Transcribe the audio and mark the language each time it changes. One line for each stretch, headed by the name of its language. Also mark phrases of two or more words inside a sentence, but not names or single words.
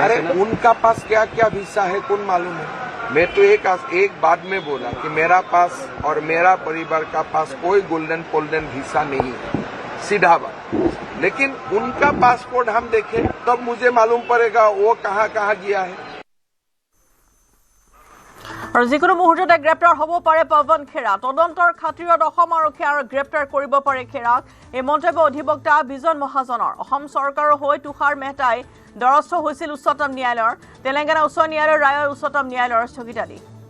Hindi: अरे उनका पास क्या क्या वीसा है कौन मालूम है मैं तो एक बात में बोला कि मेरा पास और मेरा परिवार का पास कोई गोल्डन वीसा नहीं है सीधा बात लेकिन उनका पासपोर्ट हम देखें तब मुझे मालूम पड़ेगा वो कहाँ गया है
Assamese: আৰু যিকোনো মুহূৰ্ততে গ্ৰেপ্তাৰ হ'ব পাৰে পৱন খেৰা তদন্তৰ খাতিৰত অসম আৰক্ষীয়ে আৰু গ্ৰেপ্তাৰ কৰিব পাৰে খেৰাক এই মন্তব্য অধিবক্তা বিজন মহাজনৰ অসম চৰকাৰৰ হৈ তুষাৰ মেহতাই দ্বাৰস্থ হৈছিল উচ্চতম ন্যায়ালয়ৰ তেলেংগানা উচ্চ ন্যায়ালয়ৰ ৰায়ৰ উচ্চতম ন্যায়ালয়ৰ স্থগিতাদেশ